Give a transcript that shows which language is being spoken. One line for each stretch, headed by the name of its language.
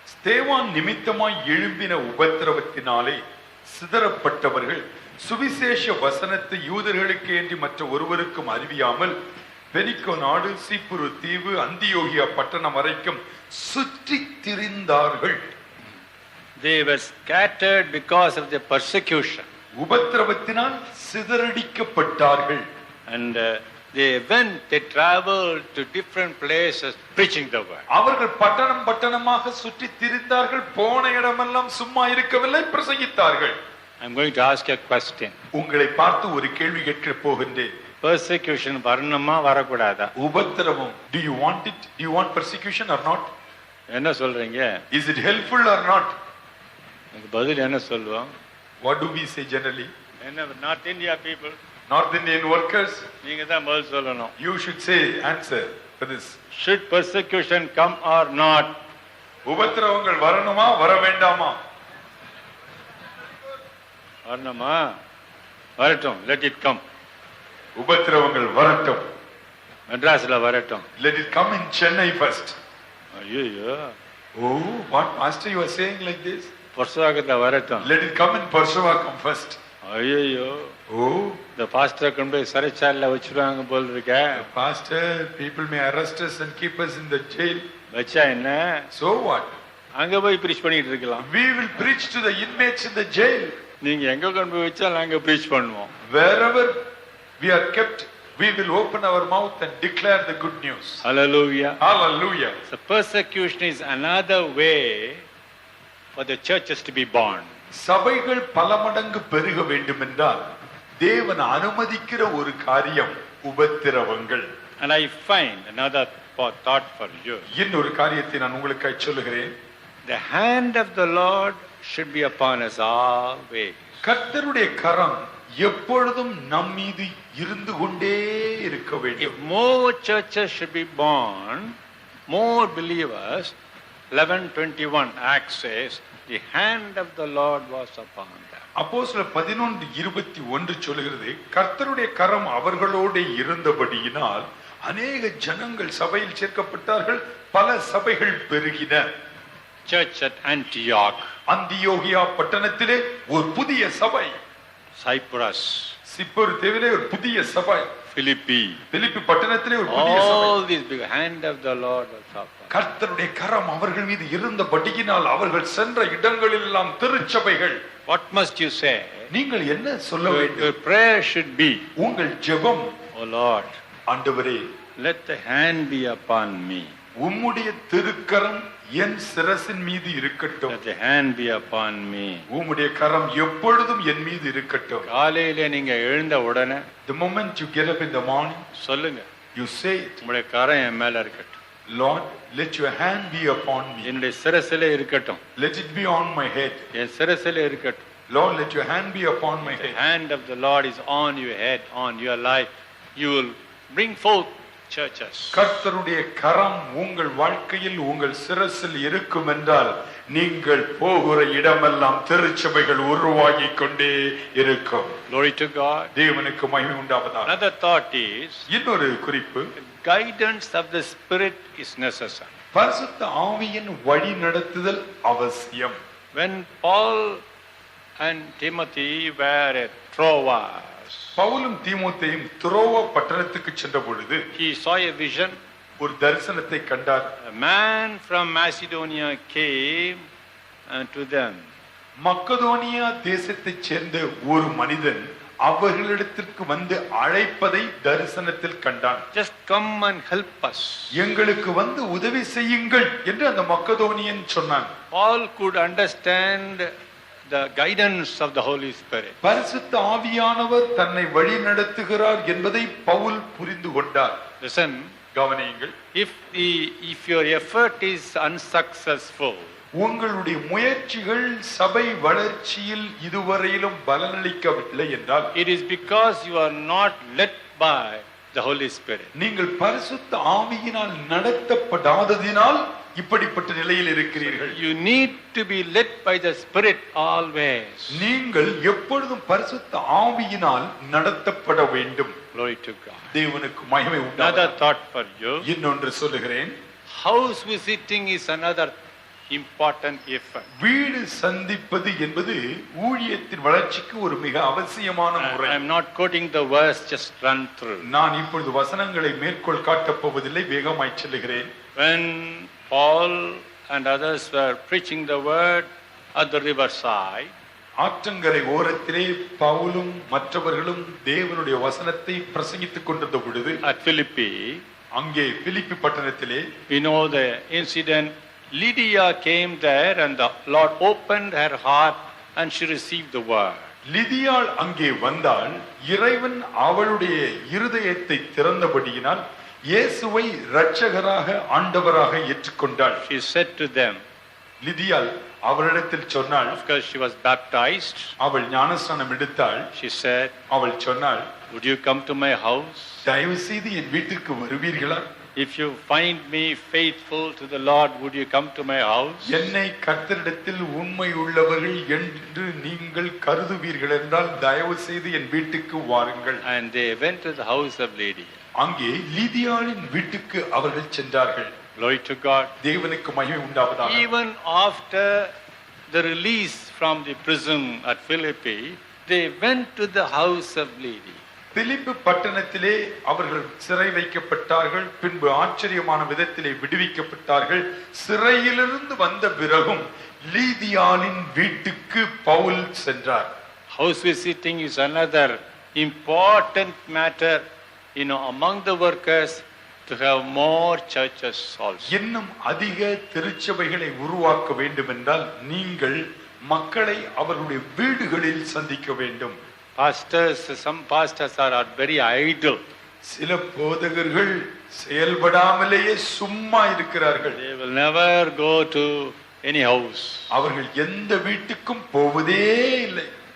Tamil: ஸ்தேவான் நிமித்தமாய் எழும்பின உபத்திரவத்தினாலே சிதறப்பட்டவர்கள் சுவிசேஷ வசனத்தை யூதர்களுக்கு என்று மற்ற ஒருவருக்கும் அறிவியாமல் பெனிக்கோ நாடு, சீப்புரு தீவு, அந்தியோகியா பட்டணம் வரைக்கும் சுற்றி திரிந்தார்கள்.
English: They were scattered because of the persecution.
Tamil: உபத்திரவத்தினால் சிதறடிக்கப்பட்டார்கள்.
English: And they traveled to different places preaching the word.
Tamil: அவர்கள் பட்டணமாக சுற்றி திரிந்தார்கள். போன இடமெல்லாம் சும்மா இருக்கவில்லை, பிரசங்கித்தார்கள்.
English: I'm going to ask you a question.
Tamil: உங்களை பார்த்து ஒரு கேள்வி கேட்க போகின்றேன். Persecution வரணுமா வரக்கூடாதா? உபத்திரவம்,
English: do you want it? Do you want persecution or not?
Tamil: என்ன சொல்றீங்க?
English: Is it helpful or not?
Tamil: பதில் என்ன சொல்லுவோம்?
English: What do we say generally? என்ன North India people, North Indian workers,
Tamil: நீங்க தான் பதில் சொல்லணும்.
English: you should say answer for this. Should persecution come or not?
Tamil: உபத்திரவங்கள் வரணுமா வர வேண்டாமா? வரணுமா? வரட்டும்.
English: Let it come.
Tamil: உபத்திரவங்கள் வரட்டும். மெட்ராஸ்ல வரட்டும்.
English: Let it come in Chennai first.
Tamil: ஐயோ.
English: Oh, what pastor you are saying like this?
Tamil: பர்சுவாக்கத்துல வரட்டும்.
English: Let it come in Parsuvakam first.
Tamil: ஐயோ.
English: Oh, the pastor
Tamil: கொண்டு போய் சிறைச்சாலையில வச்சிருவாங்க போல இருக்க.
English: Pastor, people may arrest us and keep us in the jail.
Tamil: வச்சா என்ன?
English: So what?
Tamil: அங்க போய் பிரீச் பண்ணிட்டு இருக்கலாம்.
English: We will preach to the inmates in the jail.
Tamil: நீங்க எங்க கொண்டு போய் வச்சா நாங்க பிரீச் பண்ணுவோம்.
English: Wherever we are kept, we will open our mouth and declare the good news. Hallelujah. Hallelujah. So persecution is another way for the churches to be born.
Tamil: சபைகள் பல மடங்கு பெருக வேண்டும் என்றால் தேவன் அனுமதிக்கிற ஒரு காரியம் உபத்திரவங்கள்.
English: And I find another thought for you.
Tamil: இன்னொரு காரியத்தை நான் உங்களுக்காக சொல்லுகிறேன்.
English: The hand of the Lord should be upon us always.
Tamil: கர்த்தருடைய கரம் எப்பொழுதும் நம் மீது இருந்து கொண்டே இருக்க
English: If
Tamil: வேண்டும்.
English: more churches should be born, more believers, 11:21 Acts says, the hand of the Lord was upon them.
Tamil: அப்போஸ்தலர் 11:21 சொல்லுகிறது, கர்த்தருடைய கரம் அவர்களோடு இருந்தபடியினால் அநேக ஜனங்கள் சபையில் சேர்க்கப்பட்டார்கள், பல சபைகள் பெருகின.
English: Church at Antioch,
Tamil: அந்தியோகியா பட்டணத்திலே ஒரு புதிய சபை,
English: Cyprus,
Tamil: சிப்போர் தேவிலே ஒரு புதிய சபை,
English: Philippi,
Tamil: பிலிப்பி பட்டணத்திலே ஒரு புதிய சபை.
English: all these big hand of the Lord was upon.
Tamil: கர்த்தருடைய கரம் அவர்கள் மீது இருந்தபடியினால் அவர்கள் சென்ற இடங்களில் எல்லாம் திருச்சபைகள்.
English: What must you say?
Tamil: நீங்கள் என்ன சொல்ல
English: Your
Tamil: வேண்டும்?
English: prayer should be,
Tamil: உங்கள் ஜெபம்,
English: O Lord,
Tamil: ஆண்டவரே,
English: let the hand be upon me.
Tamil: உம்முடைய திருக்கரம் என் சிரசின் மீது இருக்கட்டும்.
English: Let the hand be upon me.
Tamil: உம்முடைய கரம் எப்பொழுதும் என் மீது இருக்கட்டும். காலையில நீங்க எழுந்த உடனே
English: The moment you get up in the morning,
Tamil: சொல்லுங்க,
English: you say it,
Tamil: உங்களுடைய கரம் என் மேல இருக்கட்டும்,
English: Lord, let your hand be upon me.
Tamil: என்னுடைய சிரசில இருக்கட்டும்,
English: Let it be on my head.
Tamil: என் சிரசில இருக்கட்டும்.
English: Lord, let your hand be upon my The head. hand of the Lord is on your head, on your life. You will bring forth churches.
Tamil: கர்த்தருடைய கரம் உங்கள் வாழ்க்கையில் உங்கள் சிரசில் இருக்கும் என்றால் நீங்கள் போகிற இடமெல்லாம் திருச்சபைகள் உருவாகி கொண்டே இருக்கும்.
English: Glory to God.
Tamil: தேவனுக்கு மகிமை உண்டாவதாக.
English: Another thought is,
Tamil: இன்னொரு குறிப்பு,
English: guidance of the Spirit is necessary.
Tamil: பரிசுத்த ஆவியின் வழி நடத்துதல் அவசியம்.
English: When Paul and Timothy were at Troas,
Tamil: பவுலும் தீமோத்தேயும் துரோவா பட்டணத்துக்கு சென்ற பொழுது
English: he saw a vision.
Tamil: ஒரு தரிசனத்தை கண்டார்.
English: A man from Macedonia came to them.
Tamil: Macedonia தேசத்தைச் சேர்ந்த ஒரு மனிதன் அவர்களிடத்திற்கு வந்து அழைப்பதை தரிசனத்தில் கண்டான்.
English: Just come and help us.
Tamil: எங்களுக்கு வந்து உதவி செய்யுங்கள் என்று அந்த மக்கதோனியன் சொன்னான்.
English: Paul could understand the guidance of the Holy Spirit.
Tamil: பரிசுத்த ஆவியானவர் தன்னை வழி நடத்துகிறார் என்பதை பவுல் புரிந்து கொண்டார்.
English: Listen,
Tamil: கவனியுங்கள்,
English: if your effort is unsuccessful,
Tamil: உங்களுடைய முயற்சிகள் சபை வளர்ச்சியில் இதுவரையிலும் பலனளிக்கவில்லை என்றால்
English: it is because you are not led by the Holy Spirit.
Tamil: நீங்கள் பரிசுத்த ஆவியினால் நடத்தப்படாததினால் இப்படிப்பட்ட நிலையில் இருக்கிறீர்கள்.
English: You need to be led by the Spirit always.
Tamil: நீங்கள் எப்பொழுதும் பரிசுத்த ஆவியினால் நடத்தப்பட வேண்டும்.
English: Glory to God.
Tamil: தேவனுக்கு மகிமை
English: Another
Tamil: உண்டாவதாக.
English: thought for you.
Tamil: இன்னொன்று சொல்லுகிறேன்,
English: House visiting is another important effort.
Tamil: வீடு சந்திப்பது என்பது ஊழியத்தின் வளர்ச்சிக்கு ஒரு மிக அவசியமான முறை.
English: I am not quoting the verse, just run through.
Tamil: நான் இப்பொழுது வசனங்களை மேற்கோள் காட்டப் போவதில்லை, வேகமாய் சொல்லுகிறேன்.
English: When Paul and others were preaching the word at the riverside,
Tamil: ஆற்றங்கரை ஓரத்திலே பவுலும் மற்றவர்களும் தேவனுடைய வசனத்தை பிரசங்கித்துக் கொண்டிருந்த பொழுது
English: at Philippi,
Tamil: அங்கே பிலிப்பி பட்டணத்திலே
English: we know the incident. Lydia came there and the Lord opened her heart and she received the word.
Tamil: லிதியாள் அங்கே வந்தால் இறைவன் அவளுடைய இருதயத்தை திறந்தபடியினால் இயேசுவை இரட்சகராக ஆண்டவராக ஏற்றுக்கொண்டாள்.
English: She said to them,
Tamil: லிதியாள் அவரிடத்தில் சொன்னாள்,
English: because she was baptized,
Tamil: அவள் ஞானஸ்நானம் எடுத்தாள்.
English: she said,
Tamil: அவள் சொன்னாள்,
English: would you come to my house?
Tamil: தயவு செய்து என் வீட்டிற்கு வருவீர்களா?
English: If you find me faithful to the Lord, would you come to my house?
Tamil: என்னை கர்த்தரிடத்தில் உண்மை உள்ளவர்கள் என்று நீங்கள் கருதுவீர்கள் என்றால் தயவு செய்து என் வீட்டுக்கு வாருங்கள்.
English: And they went to the house of Lydia.
Tamil: அங்கே லீதியாளின் வீட்டுக்கு அவர்கள் சென்றார்கள்.
English: Glory to God.
Tamil: தேவனுக்கு மகிமை உண்டாவதாக.
English: Even after the release from the prison at Philippi, they went to the house of Lydia.
Tamil: பிலிப்பு பட்டணத்திலே அவர்கள் சிறை வைக்கப்பட்டார்கள். பின்பு ஆச்சரியமான விதத்திலே விடுவிக்கப்பட்டார்கள். சிறையிலிருந்து வந்த பிறகும் லீதியாளின் வீட்டுக்கு பவுல் சென்றார்.
English: House visiting is another important matter, among the workers, to have more churches also.
Tamil: இன்னும் அதிக திருச்சபைகளை உருவாக்க வேண்டும் என்றால் நீங்கள் மக்களை அவர்களுடைய வீடுகளில் சந்திக்க வேண்டும்.
English: Some pastors are very idle.
Tamil: சில போதகர்கள் செயல்படாமலேயே சும்மா இருக்கிறார்கள்.
English: They will never go to any house.
Tamil: அவர்கள் எந்த வீட்டுக்கும் போவதே இல்லை.